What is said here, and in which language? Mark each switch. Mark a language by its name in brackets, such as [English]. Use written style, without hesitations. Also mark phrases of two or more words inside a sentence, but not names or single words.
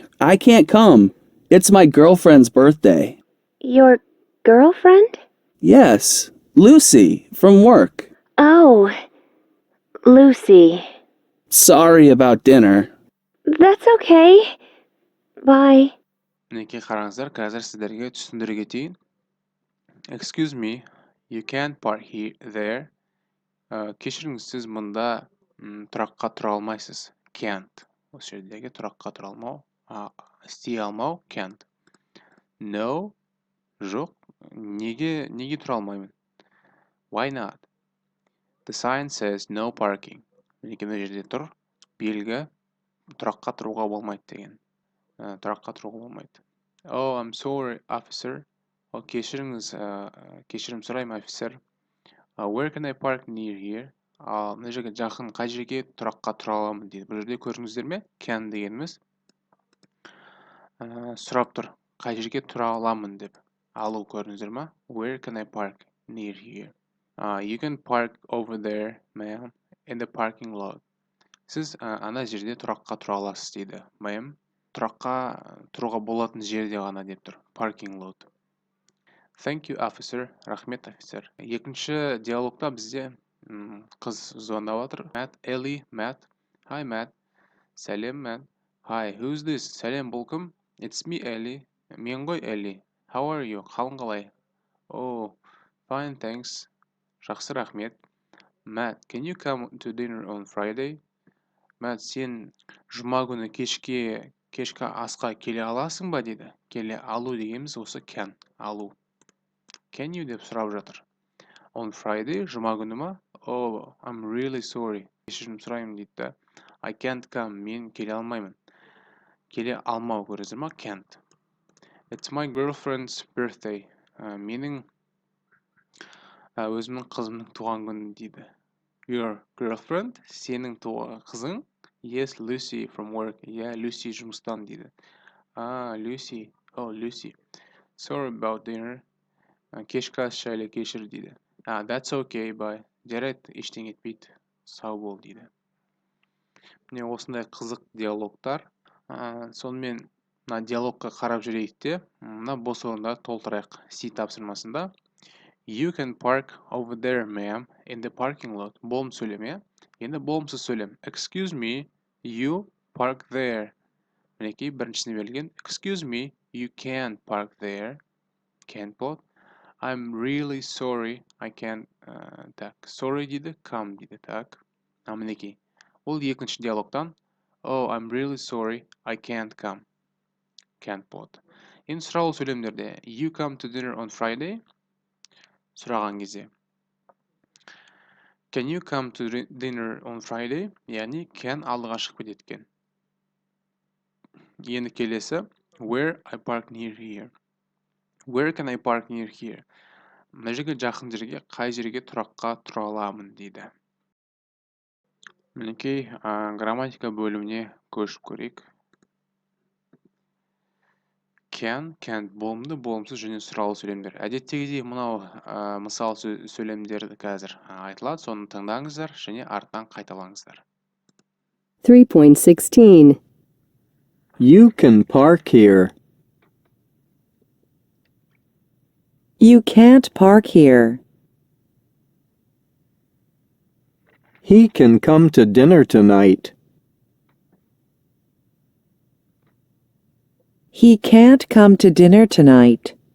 [English] I can't come. It's my girlfriend's birthday. Your girlfriend? Yes, Lucy, from work. Oh, Lucy. Sorry about dinner. That's okay. Bye. [Kazakh] Мінекей қараңыздар, қазір сіздерге түсіндіре кетейін. [English] Excuse me, you can't park here there. [Kazakh] Кешіріңіз, сіз мұнда тұраққа тұра алмайсыз. [English] Can't. [Kazakh] Осы жердегі тұраққа тұра алмау, істей алмау, can't. No, жоқ. Неге тұра алмаймын? [English] Why not? The sign says no parking. [Kazakh] Мінекей мына жерде тұр, белгі тұраққа тұруға болмайды деген. Тұраққа тұруға болмайды. [English] Oh, I'm sorry, officer. [Kazakh] Кешіріңіз, кешірім сұраймын, офицер. [English] Where can I park near here? [Kazakh] Мына жерге жақын қай жерге тұраққа тұра аламын дейді. Бұл жерде көрдіңіздер ме? Can дегеніміз сұрап тұр. Қай жерге тұра аламын деп. Алу көрдіңіздер ме? [English] Where can I park near here? You can park over there, ma'am, in the parking lot. [Kazakh] Сіз ана жерде тұраққа тұра аласыз дейді. Ma'am, тұраққа тұруға болатын жерде ғана деп тұр. [English] Parking lot. Thank you, officer. [Kazakh] Рахмет, офицер. Екінші диалогта бізде қыз звондап отыр. [English] Matt. Hi, Matt. Сәлем, Matt. Hi, who's this? [Kazakh] Сәлем, бұл кім? [English] It's me, Ellie. [Kazakh] Мен ғой, [English] Ellie. How are you? [Kazakh] Қалың қалай? [English] Oh, fine, thanks. [Kazakh] Жақсы, рахмет. [English] Matt, can you come to dinner on Friday? Matt, [Kazakh] сен жұма күні кешкі асқа келе аласың ба дейді. Келе алу дегеніміз осы can, алу. [English] Can you [Kazakh] деп сұрап жатыр. [English] On Friday, [Kazakh] жұма күні ма? [English] Oh, I'm really sorry. [Kazakh] Кешірім сұраймын дейді. [English] I can't come. [Kazakh] Мен келе алмаймын. Келе алмау көресіздер ма? [English] Can't. It's my girlfriend's birthday. [Kazakh] Менің өзімнің қызымның туған күні дейді. [English] Your girlfriend? [Kazakh] Сенің қызың? [English] Yes, Lucy from work. Yeah, Lucy [Kazakh] жұмыстан дейді. [English] Lucy. Oh, Lucy. Sorry about dinner. [Kazakh] Кешкі ас жайлы кешір дейді. [English] That's okay, bye. [Kazakh] Жарайды, ештеңе етпейді. Сау бол дейді. Міне осындай қызық диалогтар. Сонымен мына диалогқа қарап жүрейік те, мына бос орындарды толтырайық. C тапсырмасында. [English] You can park over there, ma'am, in the parking lot. [Kazakh] Болым сөйлем, е? Енді болымсыз сөйлем. [English] Excuse me, you park there. [Kazakh] Мінекей біріншісіне берілген. [English] Excuse me, you can't park there. Can't болады. I'm really sorry, I can't, так, sorry [Kazakh] дейді, come дейді, так. Мінекей. Ол екінші диалогтан. [English] Oh, I'm really sorry, I can't come. [Kazakh] Can't болады. Енді сұраулы сөйлемдерде. [English] You come to dinner on Friday. [Kazakh] Сұраған кезде. [English] Can you come to dinner on Friday? [Kazakh] Яғни, can алдыға шығып кететкен. Енді келесі. [English] Where I park near here. Where can I park near here? [Kazakh] Мына жерге жақын жерге, қай жерге тұраққа тұра аламын дейді. Мінекей грамматика бөліміне көшіп көрейік. [English] Can, can't [Kazakh] болымды, болымсыз және сұралы сөйлемдер. Әдеттегідей мынау мысал сөйлемдер қазір айтылады, соны тыңдаңыздар және артынан қайталаңыздар. 3.16. [English] You can park here. You can't park here. He can come to dinner tonight. He can't come to dinner tonight.